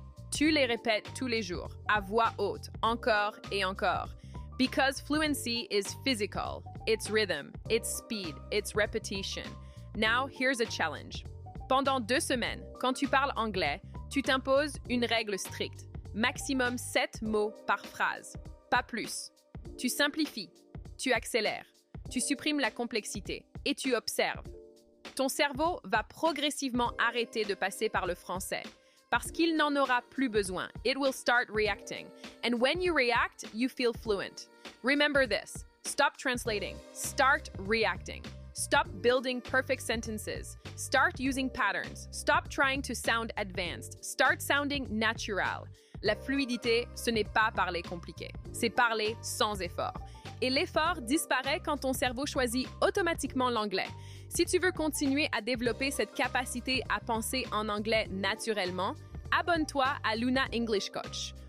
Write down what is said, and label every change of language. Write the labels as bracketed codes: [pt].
[fr] Tu les répètes tous les jours, à voix haute, encore et encore. [en] Because fluency is physical. It's rhythm, it's speed, it's repetition. Now, here's a challenge. [fr] Pendant 2 semaines, quand tu parles anglais, tu t'imposes une règle stricte. Maximum 7 mots par phrase. Pas plus. Tu simplifies, tu accélères, tu supprimes la complexité et tu observes. Ton cerveau va progressivement arrêter de passer par le français parce qu'il n'en aura plus besoin. [en] It will start reacting. And when you react, you feel fluent. Remember this. Stop translating. Start reacting. Stop building perfect sentences. Start using patterns. Stop trying to sound advanced. Start sounding natural. [fr] La fluidité, ce n'est pas parler compliqué. C'est parler sans effort. Et l'effort disparaît quand ton cerveau choisit automatiquement l'anglais. Si tu veux continuer à développer cette capacité à penser en anglais naturellement, abonne-toi à Luna English Coach.